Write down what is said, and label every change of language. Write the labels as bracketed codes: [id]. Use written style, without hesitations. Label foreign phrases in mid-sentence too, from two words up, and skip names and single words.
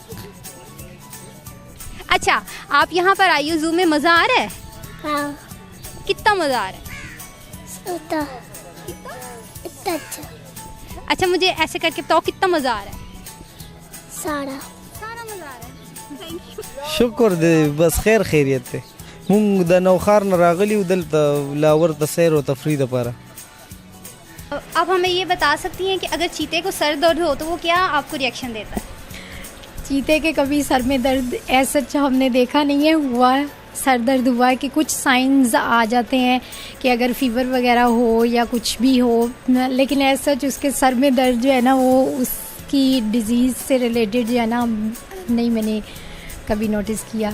[ur] اچھا، آپ یہاں پر آئی ہو زو میں، مزہ آ رہا ہے? हाँ। کتنا مزہ آ رہا ہے? اتنا اچھا. اچھا، مجھے ایسے کر کے بتاؤ کتنا مزہ آ رہا ہے? सारा مزہ آ رہا ہے. [en] thank you. [ps] شکر دی بس خیر خیریت ته مونږ د نوخار نه راغلی و دلته لاور ته سیر او تفریح لپاره. [ur] اب ہمیں یہ بتا سکتی ہیں کہ اگر چیتے کو سر درد ہو تو وہ کیا آپ کو ری ایکشن دیتا ہے? چیتے کے کبھی سر میں درد ایسا ہم نے دیکھا نہیں ہے. ہوا ہے، سر درد ہوا ہے کہ کچھ سائنز آ جاتے ہیں کہ اگر فیور وغیرہ ہو یا کچھ بھی ہو، لیکن ایسا اس کے سر میں درد جو ہے نا وہ اس کی ڈیزیز سے ریلیٹڈ جو ہے نا نہیں میں نے کبھی نوٹس کیا.